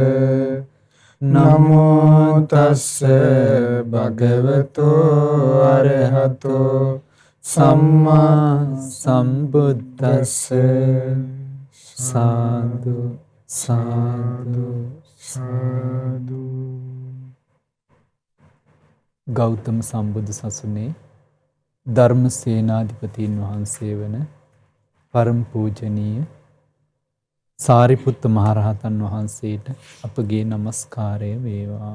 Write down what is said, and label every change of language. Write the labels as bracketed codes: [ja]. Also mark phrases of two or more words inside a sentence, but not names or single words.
[pi] නමෝ තස්ස භගවතෝ අරහතෝ සම්මා සම්බුද්දස්ස. [si] සාදු සාදු සාදු. ගෞතම සම්බුදු සසුනේ ධර්ම සේනාධිපතීන් වහන්සේ වන පරම පූජනීය සාරිපුත්ත මහරහතන් වහන්සේට අපගේ නමස්කාරය වේවා.